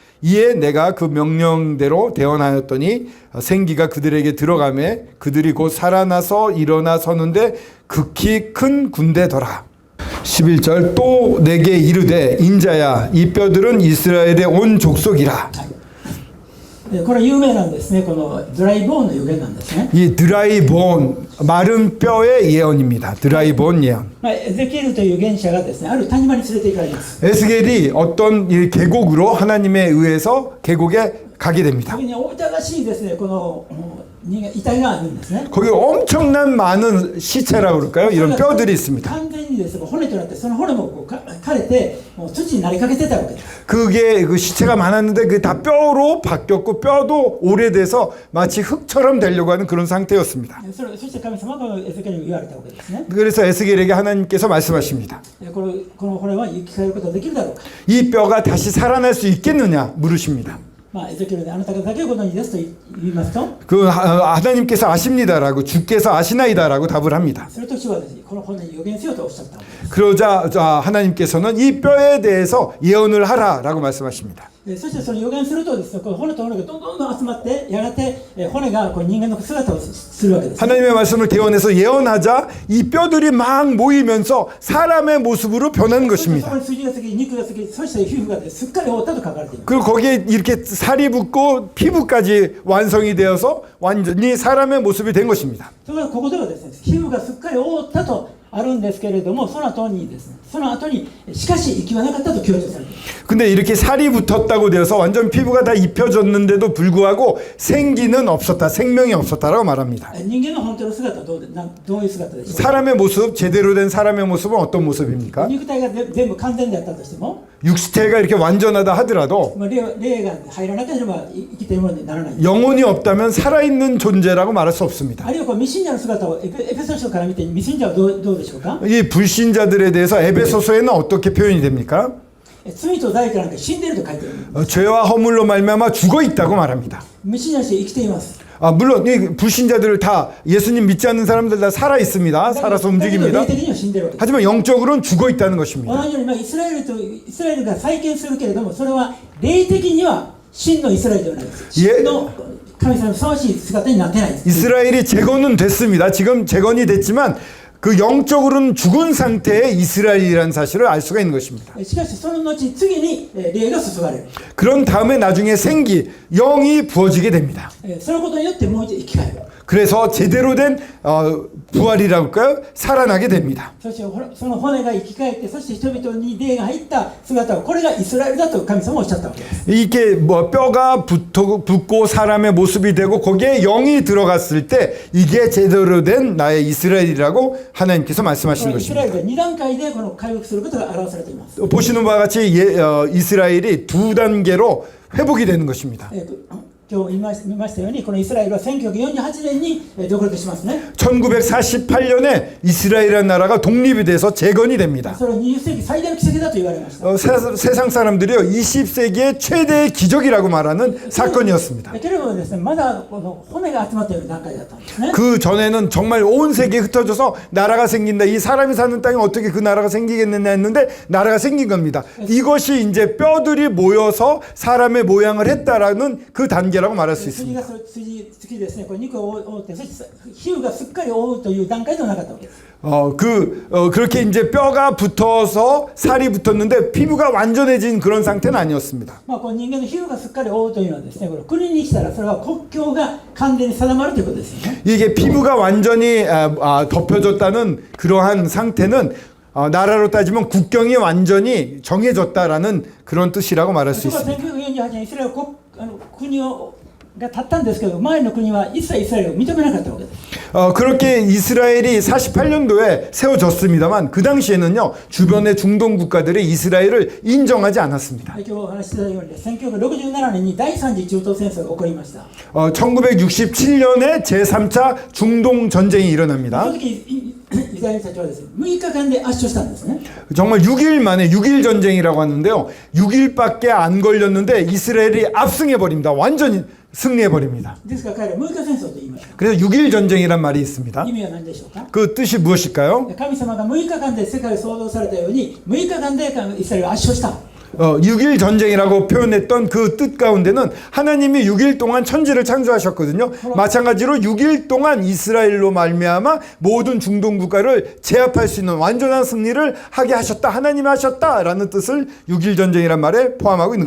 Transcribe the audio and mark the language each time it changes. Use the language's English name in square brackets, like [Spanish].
[Korean] 이에 내가 그 명령대로 대언하였더니 생기가 그들에게 들어가매 그들이 곧 살아나서 일어나 서는데 극히 큰 군대더라. 11절 또 내게 이르되 인자야 이 뼈들은 이스라엘의 온 족속이라. [Japanese] これ有名なんですね。このドライボーンの予言なんですね。 [Korean] 이 드라이본 마른 뼈의 예언입니다. 드라이본 예언. [Japanese] エゼキエルという預言者がですね、ある谷間に連れて行かれます。 [Korean] 에스겔이 어떤 이 계곡으로 하나님에 의해서 계곡에 가게 됩니다. [Japanese] 時にお疑わしいですね、この遺体があるんですね。 [Korean] 거기 엄청난 많은 시체라고 그럴까요? 이런 뼈들이 있습니다. [Japanese] 完全にですね、骨となってその骨もこう枯れてもう土になりかけてたわけです。 [Korean] 그게 그 시체가 많았는데 그게 다 뼈로 바뀌었고 뼈도 오래돼서 마치 흙처럼 되려고 하는 그런 상태였습니다. [Japanese] そして神様がエゼキエルに言われたわけですね。 [Korean] 그래서 에스겔에게 하나님께서 말씀하십니다. [Japanese] この骨は生き返ることができるだろうか。 [Korean] 이 뼈가 다시 살아날 수 있겠느냐 물으십니다. [Japanese] エゼキエルであなたがだけご存知ですと言いますと、 [Korean] 하나님께서 아십니다라고 주께서 아시나이다라고 답을 합니다. [Japanese] それと主はですね、この骨に予言せよとおっしゃったわけです。 [Korean] 그러자 하나님께서는 이 뼈에 대해서 예언을 하라라고 말씀하십니다. [Japanese] そしてその予言するとですね、この骨と骨がどんどん集まってやがて骨がこう人間の姿をするわけです。 [Korean] 하나님의 말씀을 대언해서 예언하자 이 뼈들이 막 모이면서 사람의 모습으로 변하는 [Japanese] そしてそ [Korean] 것입니다. [Japanese] こに筋がつき肉がつき、そして皮膚がすっかり覆ったと書かれています。 [Korean] 그리고 거기에 이렇게 살이 붙고 피부까지 완성이 되어서 완전히 사람의 모습이 된 것입니다. [Japanese] ところがここではですね、皮膚がすっかり覆ったとあるんですけれども、その後にですね、その後にしかし息はなかったと強調されている。 [Korean] 근데 이렇게 살이 붙었다고 되어서 완전 피부가 다 입혀졌는데도 불구하고 생기는 없었다, 생명이 없었다라고 말합니다. [Japanese] 人間の本当の姿はどういう姿でしょうか。 [Korean] 사람의 모습, 제대로 된 사람의 모습은 어떤 모습입니까? [Japanese] 肉体が全部完全であったとしても、 [Korean] 육체가 이렇게 완전하다 하더라도 [Japanese] 霊が入らなければ生きているものにならない。 [Korean] 영혼이 없다면 살아있는 존재라고 말할 수 없습니다. [Japanese] あるいはこう未信者の姿をエペソ書から見て未信者はどうでしょうか。 [Korean] 이 불신자들에 대해서 에베소서에는 어떻게 표현이 됩니까? [Japanese] 罪と罪からなんか死んでいると書いている。 [Korean] 죄와 허물로 말미암아 죽어 있다고 말합니다. [Japanese] 未信者として生きています。 [Korean] 물론 이 불신자들 다 예수님 믿지 않는 사람들 다 살아 있습니다. 살아서 [Japanese] だけど [Korean] 움직입니다. [Japanese] 霊的には死んでいるわけです。 [Korean] 하지만 영적으로는 죽어 있다는 것입니다. [Japanese] 同じようにイスラエルが再建するけれども、それは霊的には真のイスラエルではないです。真の神様にふさわしい姿になってないです。 [Korean] 이스라엘이 재건은 됐습니다. 지금 재건이 됐지만 그 영적으로는 죽은 상태의 이스라엘이라는 사실을 알 수가 있는 것입니다. [Japanese] しかしその後次に霊が注がれる。 [Korean] 그런 다음에 나중에 생기, 영이 부어지게 됩니다. [Japanese] そのことによってもう一度生き返る。 [Korean] 그래서 제대로 된 부활이라고 할까요? 살아나게 됩니다. [Japanese] そしてその骨が生き返って、そして人々に霊が入った姿を、これがイスラエルだと神様はおっしゃったわけです。 [Korean] 이게 뭐 뼈가 붙고 사람의 모습이 되고 거기에 영이 들어갔을 때 이게 제대로 된 나의 이스라엘이라고 하나님께서 말씀하시는 [Japanese] イスラエ [Korean] 것입니다. [Japanese] ルで2段階でこの回復することが表されています。 [Korean] 보시는 바와 같이 이스라엘이 두 단계로 회복이 되는 것입니다. [Japanese] 今日見ましたように、このイスラエルは1948年に独立しますね。 [Korean] 1948년에 이스라엘이라는 나라가 독립이 돼서 재건이 됩니다. [Japanese] それは20世紀最大の奇跡だと言われました。 [Korean] 세상 사람들이요 20세기의 최대의 기적이라고 말하는 사건이었습니다. [Japanese] けれどもですね、まだこの骨が集まっている段階だったんですね。 [Korean] 그 전에는 정말 온 세계에 흩어져서 나라가 생긴다. 이 사람이 사는 땅에 어떻게 그 나라가 생기겠느냐 했는데 나라가 생긴 겁니다. 이것이 이제 뼈들이 모여서 사람의 모양을 했다라는 그 단계라고 말할 수 [Japanese] 筋が筋ですね、これ肉を覆って、そして皮膚がすっかり覆うという段階ではなかったわけです。 [Korean] 그렇게 이제 뼈가 붙어서 살이 붙었는데 피부가 완전해진 그런 상태는 아니었습니다. [Japanese] この人間の皮膚がすっかり覆うというのはですね、これ国に来たらそれは国境が完全に定まるということですよね。 [Korean] 이게 피부가 완전히 덮여졌다는 그러한 상태는 나라로 따지면 국경이 완전히 정해졌다라는 그런 뜻이라고 말할 수 [Japanese] そこは [Korean] 있습니다. [Japanese] 1948年イスラエル国が立ったんですけど、前の国は一切イスラエルを認めなかったわけです。 [Korean] 그렇게 이스라엘이 48년도에 세워졌습니다만 그 당시에는요 주변의 중동 국가들이 이스라엘을 인정하지 않았습니다. [Japanese] 今日お話ししたように、1967年に第三次中東戦争が起こりました。 [Korean] 1967년에 제3차 중동 전쟁이 [Japanese] そ [Korean] 일어납니다. [Japanese] の時イスラエルたちはですね、6日間で圧勝したんですね。 [Korean] 정말 6일 만에 6일 전쟁이라고 하는데요. 6일밖에 안 걸렸는데 이스라엘이 압승해 버립니다. 완전히 승리해 버립니다. [Japanese] ですから彼ら6日戦争と言いました。 [Korean] 그래서 6일 전쟁이란 말이 있습니다. [Japanese] 意味は何でしょうか。 [Korean] 그 뜻이 무엇일까요? [Japanese] 神様が6日間で世界を創造されたように、6日間でイスラエルを圧勝した。 [Korean] 6일 전쟁이라고 표현했던 그 뜻 가운데는 하나님이 6일 동안 천지를 창조하셨거든요. 마찬가지로 6일 동안 이스라엘로 말미암아 모든 중동 국가를 제압할 수 있는 완전한 승리를 하게 하셨다. 하나님이 하셨다라는 뜻을 6일 전쟁이란 말에 포함하고 있는